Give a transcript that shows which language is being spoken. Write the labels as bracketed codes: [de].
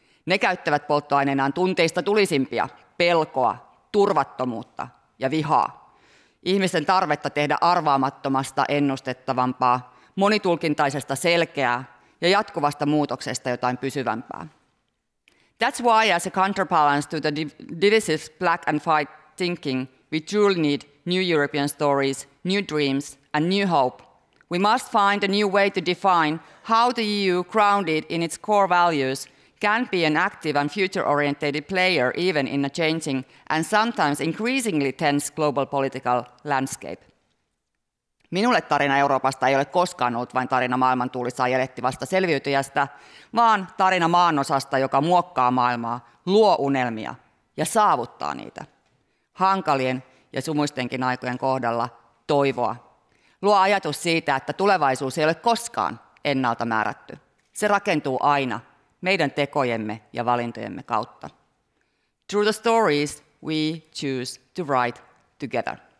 [fi] Ne käyttävät polttoaineenaan tunteista tulisimpia, pelkoa, turvattomuutta ja vihaa. Ihmisten tarvetta tehdä arvaamattomasta ennustettavampaa, monitulkintaisesta selkeää ja jatkuvasta muutoksesta jotain pysyvämpää. [en] That's why, as a counterbalance to the divisive black and white thinking, we truly need new European stories, new dreams and new hope. We must find a new way to define how the EU, grounded in its core values, can be an active and future-oriented player even in a changing and sometimes increasingly tense global political landscape. [fi] Minulle tarina Euroopasta ei ole koskaan ollut vain tarina maailmantuulissa ajelehtivasta selviytyjästä, vaan tarina maanosasta, joka muokkaa maailmaa, luo unelmia ja saavuttaa niitä. Hankalien ja sumuistenkin aikojen kohdalla toivoa. Luo ajatus siitä, että tulevaisuus ei ole koskaan ennalta määrätty. Se rakentuu aina meidän tekojemme ja valintojemme kautta. [en] Through the stories we choose to write together.